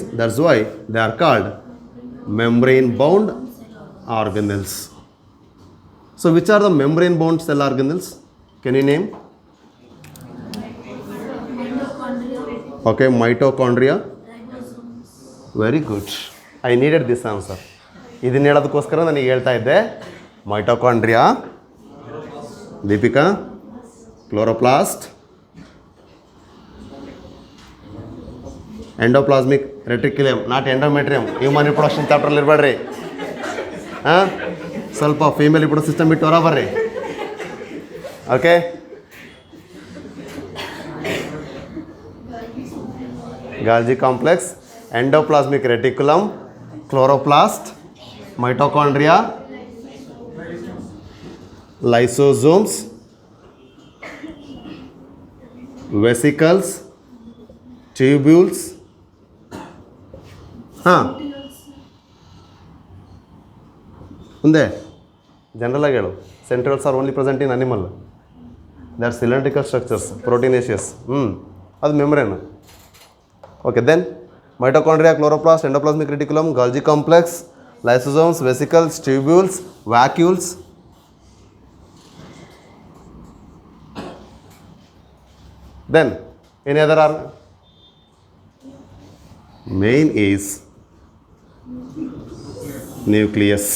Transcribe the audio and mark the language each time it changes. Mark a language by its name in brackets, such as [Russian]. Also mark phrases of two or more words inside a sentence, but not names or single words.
[English] That's why they are called membrane bound organelles. So which are the membrane bound cell organelles? Can you name? Okay, mitochondria. Very good. I needed this answer. [Kannada] ಇದನ್ನ ಹೇಳೋದಕ್ಕೋಸ್ಕರ ನನಗೆ ಹೇಳ್ತಾ ಇದ್ದೆ. ಮೈಟೋಕಾಂಡ್ರಿಯಾ, ದೀಪಿಕಾ, ಕ್ಲೋರೋಪ್ಲಾಸ್ಟ್, [English] endoplasmic reticulum, not endometrium. human reproduction [Kannada] ಚಾಪ್ಟ್ರಲ್ಲಿ ಇರಬೇಡ್ರಿ. ಸ್ವಲ್ಪ [English] female reproduction system [Kannada] ಬಿಟ್ಟು ಹೊರ ಬರ್ರಿ. [English] okay, Golgi complex, endoplasmic reticulum, chloroplast, mitochondria, lysosomes, vesicles, tubules. [Kannada] ಮುಂದೆ ಜನರಲ್ ಆಗಿ ಹೇಳು. [English] centrals are only present in animal. they are cylindrical structures, proteinaceous. [Kannada] ಅದು ಮೆಮ್ರೇನ್. [English] okay, then mitochondria, chloroplast, endoplasmic reticulum, Golgi complex, lysosomes, vesicles, tubules, vacuoles. Then any other organ? Main is nucleus.